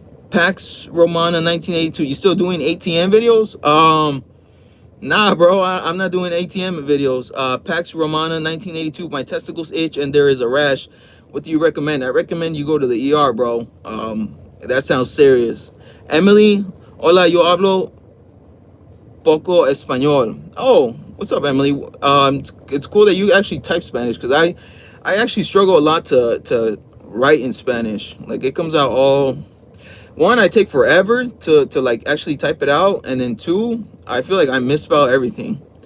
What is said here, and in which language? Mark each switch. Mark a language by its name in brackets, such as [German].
[English] Pax Romana 1982. You still doing ATM videos? Nah, bro. I'm not doing ATM videos. Pax Romana 1982. My testicles itch and there is a rash. What do you recommend? I recommend you go to the ER, bro. That sounds serious. [Spanish] Emily, hola, yo hablo poco español. [English] Oh, what's up, Emily? It's cool that you actually type Spanish, because I actually struggle a lot to write in Spanish. Like, it comes out all, one, I take forever to like actually type it out, and then two, I feel like I misspell everything.